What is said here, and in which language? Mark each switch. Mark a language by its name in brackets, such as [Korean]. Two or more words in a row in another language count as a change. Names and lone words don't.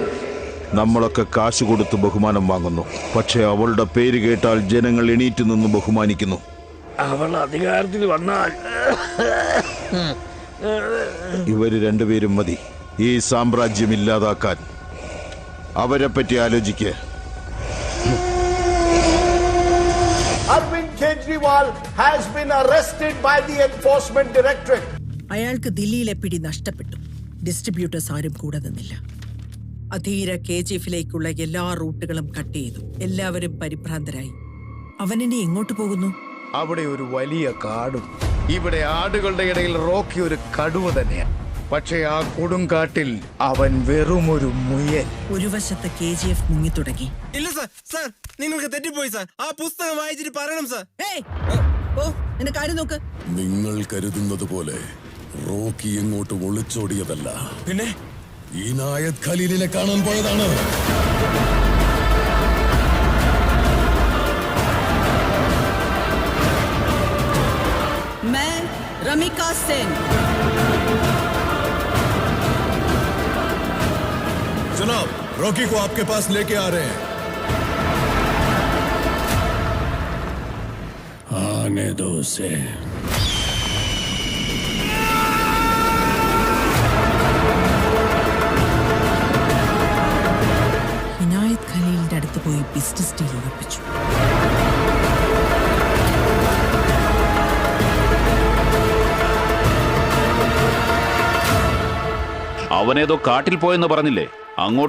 [Malayalam] നമ്മളൊക്കെ കാശ് കൊടുത്ത് ബഹുമാനം വാങ്ങുന്നു. പക്ഷെ അവളുടെ പേര് കേട്ടാൽ ജനങ്ങൾ എണീറ്റ് നിന്ന് ബഹുമാനിക്കുന്നു. അവൾ അധികാരത്തിൽ വന്നാൽ ഇവര് രണ്ടുപേരും മതി ഈ സാമ്രാജ്യം ഇല്ലാതാക്കാൻ. അവരെ പറ്റി ആലോചിക്ക്. [English] Arvind Kejriwal has been arrested by the Enforcement Directorate. [Malayalam] അയാൾക്ക് ദില്ലിയിലെ പിടി നഷ്ടപ്പെട്ടു. ഡിസ്ട്രിബ്യൂട്ടേഴ്സ് ആരും കൂടെ നിന്നില്ല. അധീര KGFിലേക്കുള്ള എല്ലാ റൂട്ടുകളും കട്ട് ചെയ്തു. എല്ലാവരും പരിഭ്രാന്തരായി. അവനിനി എങ്ങോട്ട് പോകുന്നു? അവിടെ ഒരു വലിയ കാടും. ഇവിടെ ആടുകളുടെ ഇടയിൽ റോക്കി ഒരു കടുവ തന്നെയാണ്. പക്ഷേ ആ കൊടുങ്കാട്ടിൽ അവൻ വെറുമൊരു മുയൽ. ഒരു വശത്ത് KGF മുങ്ങി തുടങ്ങി. ഇല്ല സാർ, സാർ നിങ്ങൾക്ക് തെറ്റിപ്പോയി സാർ. ആ പുസ്തകം വായിച്ചിട്ട് പറയണം സാർ. നിന്റെ കാര്യം നോക്ക്. നിങ്ങൾ കരുതുന്നത് പോലെ റോക്കി എങ്ങോട്ട് ഒളിച്ചോടിയതല്ല, പിന്നെ ഇനായത് ഖലീലിനെ കാണാൻ പോയതാണ്. [Hindi] मैं रमिका सेन. जनाब, रॉकी को आपके पास लेके आ रहे हैं. जाने दो उसे. [Malayalam] ഇനായത് ഖലീലിന്റെ അടുത്ത് പോയി [English] business deal [Malayalam] ഉറപ്പിച്ചു. അവനേതോ കാട്ടിൽ പോയെന്ന് പറഞ്ഞില്ലേ? അങ്ങോട്ട്